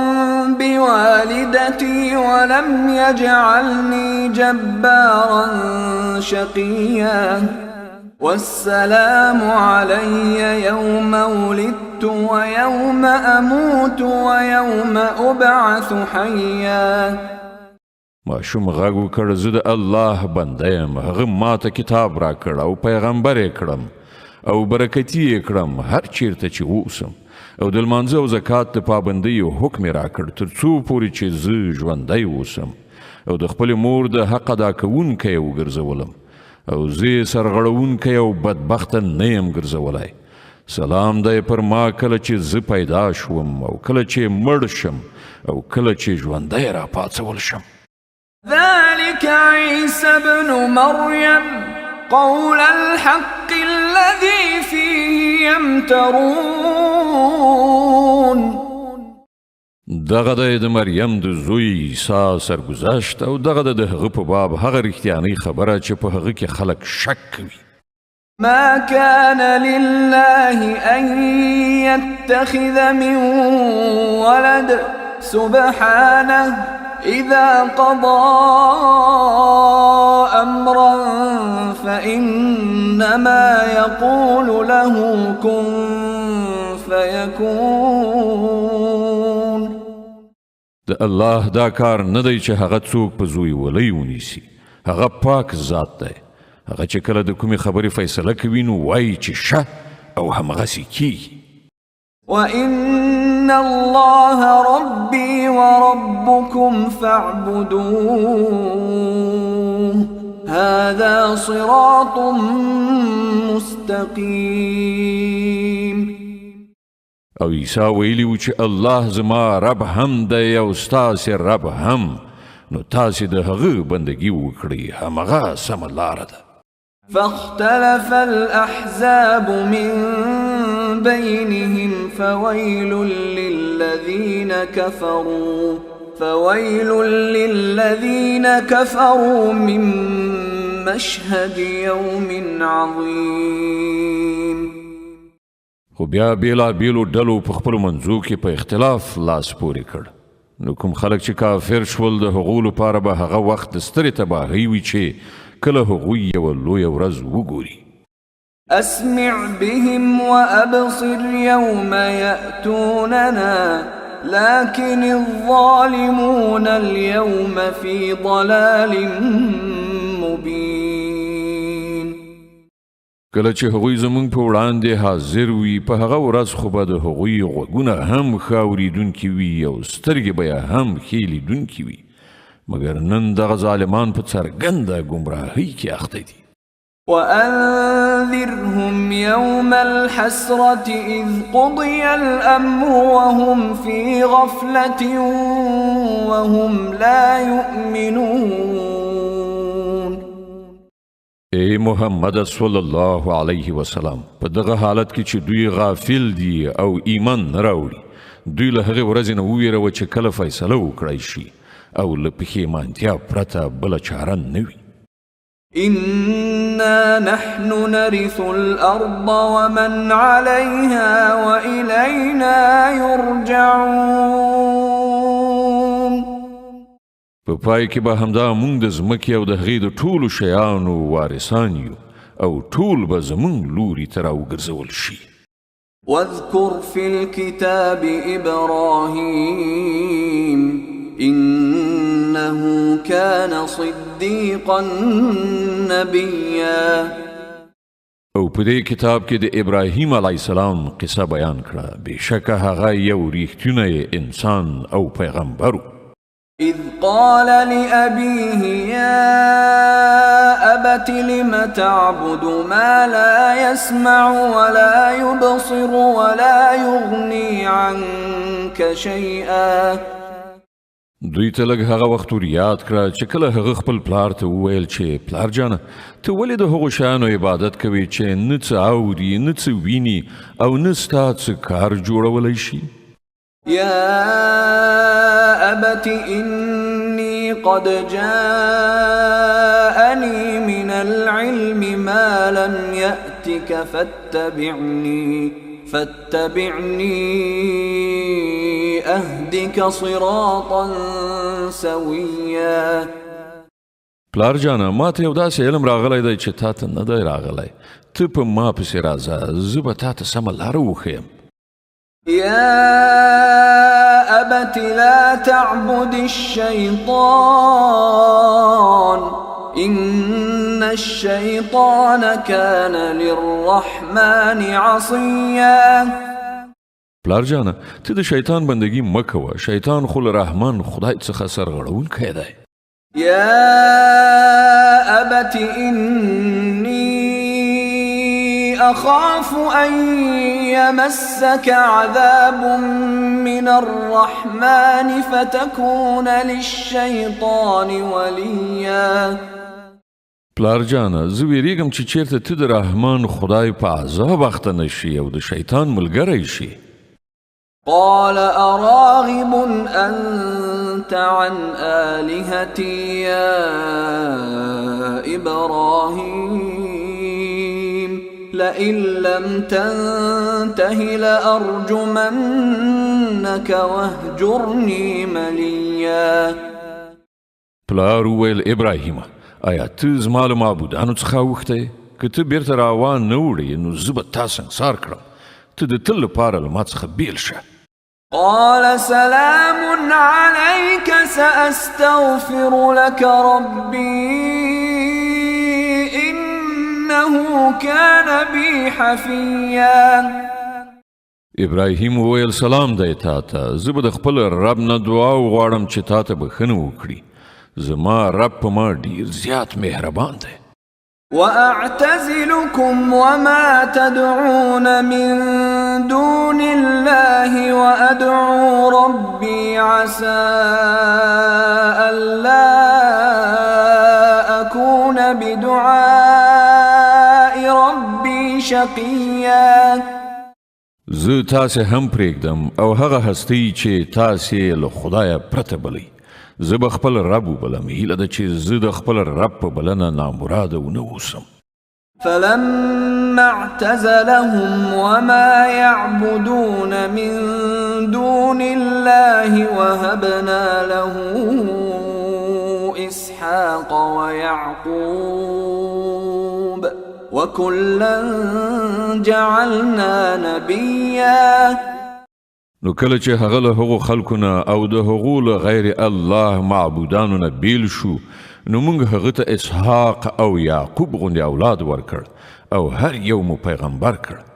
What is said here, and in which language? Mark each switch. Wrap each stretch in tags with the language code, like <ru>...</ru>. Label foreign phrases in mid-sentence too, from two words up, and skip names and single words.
<ar>بوالدتي ولم يجعلني جبارا شقيا والسلام علي يوم ولدت ويوم أموت ويوم أبعث حيا.</ar> <ps>ماشوم غږ وکړ زه د الله بنده یم هغه ماته کتاب راکړ او پیغمبر یې کړم او برکتي یې کړم هر چیرته چې اوسم او د لمانځه او زکات د پابندۍ حکم یې راکړ تر څو پورې چې زه ژوندی اوسم او د خپلې مور د حق ادا کوونکی یې وګرځولم او زه یې سرغړونکی او بدبخته نه یم ګرځولی سلام دی پر ما کله چې زه پیدا شوم او کله چې مړ شم او کله چې ژوندی راپاڅول شم</ps> <ar>ذلك عيسى ابن مريم قول الحق الذي فيه يمترون</ar> <ps>دغه د مریم د زوی عیسی سرګذشت او دغه د هغه په باب هغه رښتیانۍ خبره چې په هغه کې خلک شک کوي</ps> <ar>ما كان لله أن يتخذ من ولد سبحانه إذا قضى أمرا فإنما يقول له كن فيكون</ar> <ps>د الله دا کار نه دی چې هغه څوک په زوی ولی ونیسي هغه پاک ذات دی هغه چې کله د کومې خبرې فیصله کوي نو وایي چې شه او همغسې کیږي</ps> <ar>وإن الله ربي وربكم فاعبدوه هذا صراط مستقيم</ar> <ps>او عیسی ویلی و چې الله زما رب هم دی او ستاسې رب هم نو تاسې د هغه بندګي وکړئ همغه سمه لاره ده</ps> <ar>فاختلف الأحزاب من بينهم فويل للذين كفروا من مشهد يوم عظيم</ar> <ps>خو بیا بیلو ډلو په خپلو منځو کې په اختلاف لاس پورې کړ نو کوم خلک چې کافر شول د هغو لپاره به هغه وخت د سترې تباهۍ وي چې کله هغوی یوه لویه ورځ وګوري</ps> <ar>أسمع بهم وأبصر يوم يأتوننا لكن الظالمون اليوم في ضلال مبين</ar> <ps>کله چې هغوی زمونږ په وړاندې حاضر وي په هغه ورځ خو به د هغوی غوږونه هم ښه اورېدونکي وي او سترګې به یې هم ښې لیدونکي وي مګر نن دغه ظالمان په څرګنده ګمراهۍ کې اخته دي</ps> <ar>وأنذرهم يوم الحسرة إذ قضي الأمر وهم في غفلة وهم لا يؤمنون</ar> <ps>اے محمد</ps> <ar>صلی الله علیه وسلم</ar> <ps>په دغه حالت کې چې دوی غافل دي او ایمان نه راوړي دوی له هغې ورځې نه وویروه چې کله فیصله وکړی شي او له پښیمانتیا پرته بله چاره نه وي</ps> <ar>إنا نحن نرث الأرض ومن عليها وإلينا يرجعون</ar> <ps>په پای کې به همدا موږ د ځمکې او د هغې د ټولو شیانو وارثان یو او ټول به زموږ لوري ته راوګرځول شي</ps> <ar>واذكر في الكتاب إبراهيم إنه كان صديقا نبيا</ar> <ps>او په دې کتاب کې د ابراهیم</ps> <ar>علیه السلام</ar> <ps>قصه بیان کړه بېشکه هغه یو ریښتونی انسان او پیغمبر</ps> <ar>إذ قال لأبيه يا أبت لم تعبد ما لا يسمع ولا يبصر ولا يغني عنك شيئا</ar> <ps>دوی ته لږ هغه وخت ور یاد کړه چې کله هغه خپل پلار ته وویل چې پلار جانه ته ولې د هغو شیانو عبادت کوې چې نه څه اوري نه څه ویني او نه ستا څه کار جوړولی شي</ps> <ar>يا أبت إني قد جاءني من العلم ما لم يأتك فاتبعني أهدك صراطا سويا</ar> <ps>پلار جانه ما ته یو داسې علم راغلی دی چې تا ته نه دی راغلی ته په ما پسې راځه زه به تا ته سمه لاره وښیم</ps> <ar>يا أبت لا تعبد الشيطان إن الشيطان كان للرحمن عصيا.</ar> <ps>پلار جانا ته د شیطان بندگی مکوه، شیطان خو له رحمان خدای څخه سرغړونکی دی.</ps> <ar>يا أبت إني أخاف أن يمسك عذاب من الرحمن فتكون للشيطان وليا.</ar> <ps>پلار جانا زه ویریږم چې چیرته ته د رحمان خدای په عذاب اخته نشي او د شیطان ملګری شي.</ps> <ar>قال أراغب أنت عن آلهتي يا إبراهيم لئن لم تنته لأرجمنك واهجرني مليا.</ar> <ps>پلار وویل ابراهیمه آیا ته زما له معبودانو څخه اوښتی؟ که ته بیرته راوان نه وړې نو زه به تا سنګسار کړم. ته د تل لپاره له ما څخه بیل شه.</ps> <ar>قال سلام عليك سأستغفر لك ربي إنه كان بي حفيا.</ar> <ps>ابراهیم وویل سلام دی تا ته، زه به د خپل رب نه دعا وغواړم چې تا ته بښنه وکړي. زما رب په ما ډیر زیات مهربان دی.</ps> <ar>وأعتزلكم وما تدعون من دون الله وأدعو ربي عسى ألا أكون بدعاء ربي شقيا.</ar> <ps>زه تاسې هم پرېږدم او هغه هستی چې تاسې له خدایه پرته بلئ. زه به خپل رب وبلم، هیله ده چې زه د خپل رب په بلنه نامراده ونه اوسم.</ps> <ar>فلما اعتزلهم وما يعبدون من دون الله وهبنا له إسحاق ويعقوب وكلا جعلنا نبيا.</ar> <ps>نو کله چې هغه له هغو خلکو نه او د هغو له غیر الله معبودانو نه بیل شو، نو موږ هغه ته اسحاق او یعقوب غوندې اولاد ورکړ او هر یو مو پیغمبر کړ.</ps>